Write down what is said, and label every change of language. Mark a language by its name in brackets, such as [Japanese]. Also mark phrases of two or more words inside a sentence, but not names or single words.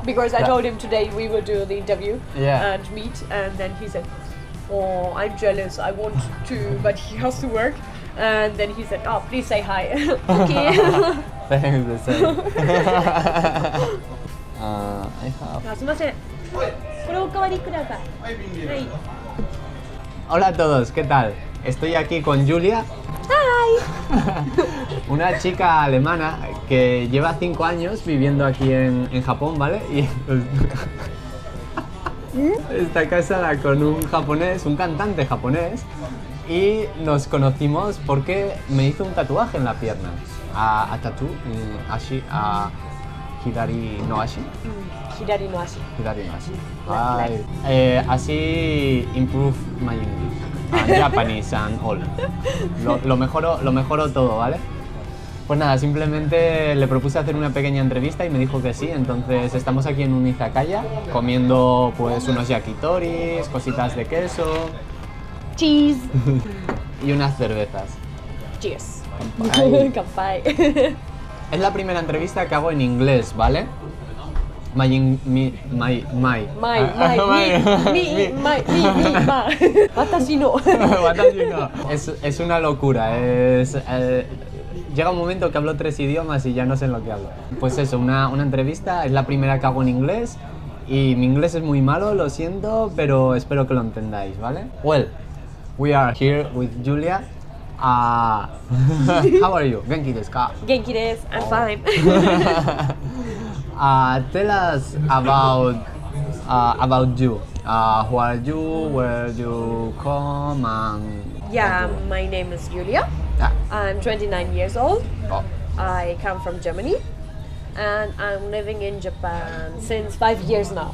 [English] Because I told him today we will do the interview and meet, and then he said, "Oh, I'm jealous. I want to, but he has to work." And then he said, "Oh, please say hi." Okay. Thanks the same. I have. [Japanese] すみません。これおかわりください。はい。 [Spanish] Hola a todos, ¿qué tal? Estoy aquí con Julia. [English] Hi. [Spanish] Una chica alemana que lleva 5 años viviendo aquí en Japón, ¿vale? Y está casada con un japonés, un cantante japonés, y nos conocimos porque me hizo un tatuaje en la pierna. [English] A tattoo, [Japanese] 足、あ 左の足. 左の足. 左の足. [Spanish] Ay, así [English] improve my English. Japanese and all. [Spanish] Lo mejoro todo, ¿vale? Pues nada, simplemente le propuse hacer una pequeña entrevista y me dijo que sí. Entonces estamos aquí en un Izakaya comiendo pues unos yakitoris, cositas de queso, [English] Cheese. [Spanish] y unas cervezas. [English] Cheers. [Japanese] Kanpai. Kanpai. [Spanish] Es la primera entrevista que hago en inglés, ¿vale? [Japanese] My. 私の. [Spanish] Es una locura. Llega un momento que hablo 3 idiomas y ya no sé en lo que hablo. Pues eso, una entrevista, es la primera que hago en inglés y mi inglés es muy malo, lo siento, pero espero que lo entendáis, ¿vale? [English] Well, we are here with Julia. How are you? [Japanese] 元気ですか? 元気です. [English] I'm fine. Tell us about you. Who are you? Where you come? Yeah, my name is Julia. I'm 29 years old. Oh. I come from Germany, and I'm living in Japan since 5 years now.